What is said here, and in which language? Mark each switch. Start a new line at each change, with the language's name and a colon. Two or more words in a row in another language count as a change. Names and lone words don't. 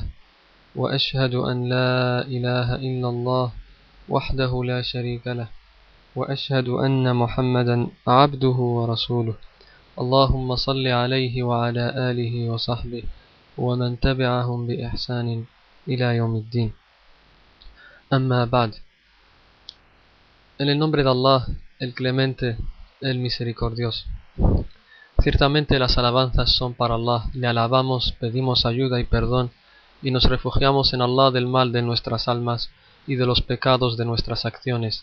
Arabic: وأشهد أن لا إله إلا الله وحده لا شريك له وأشهد أن محمدا عبده ورسوله. اللهم صل عليه وعلى آله وصحبه ومن تبعهم بإحسان إلى يوم الدين. أما بعد.
Spanish: En el nombre de Allah, el Clemente, el Misericordioso. Ciertamente las alabanzas son para Allah, le alabamos, pedimos ayuda y perdón, y nos refugiamos en Allah del mal de nuestras almas y de los pecados de nuestras acciones.